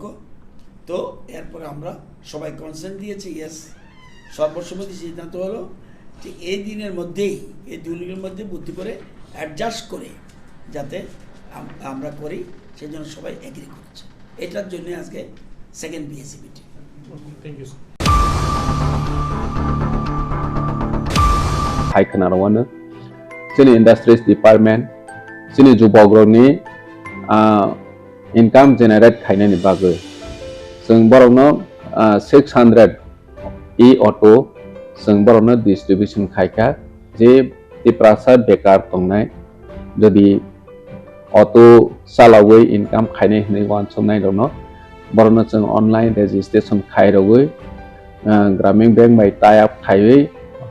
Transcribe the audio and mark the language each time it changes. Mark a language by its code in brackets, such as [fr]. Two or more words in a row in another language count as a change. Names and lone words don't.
[bn] তো এরপরে আমরা সবাই কনসেন্ট দিয়েছি, ইয়েস। সর্বসম্মতি সিদ্ধান্ত হলো যে এই দিনের মধ্যেই, এই দিনের মধ্যে বুদ্ধি করে অ্যাডজাস্ট করে যাতে আমরা করি, সেই জন্য সবাই এগ্রি করেছে। এটার জন্য আজকে [en] second BSC meeting. thank you. [trp] Hai Kanarawana, sini Industries Department, sini Jubogroni, [en] income generate [trp] kainani bagai. Seng borokno 600 e-auto, seng borokno distribution kaika, je tiprasa bekar tongnai, jadi auto salawai income kainai hini wan somnai dono, borokno seng [en] online registration [trp] kai rogoi, Grameen Bank by [en] tie up [trp] kaiwai.